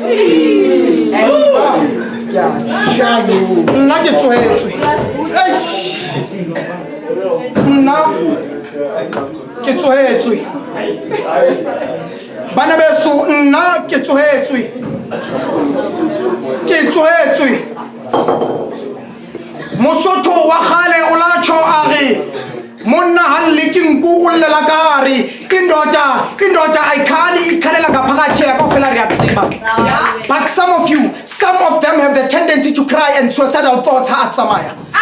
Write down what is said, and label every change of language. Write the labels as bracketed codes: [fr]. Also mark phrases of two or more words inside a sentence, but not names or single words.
[st] nna ke tswetswe nna ke tswetswe bana beso nna ke tswetswe Mosotho wa kgale o la tjho a re monna ha le ke nku o llela kare [zu] indoda ayikhali ikhalela ngaphakathi [st] ya kaofela re a tseba [en] but some of them have the tendency to cry and suicidal thoughts [st] ha a tsamaya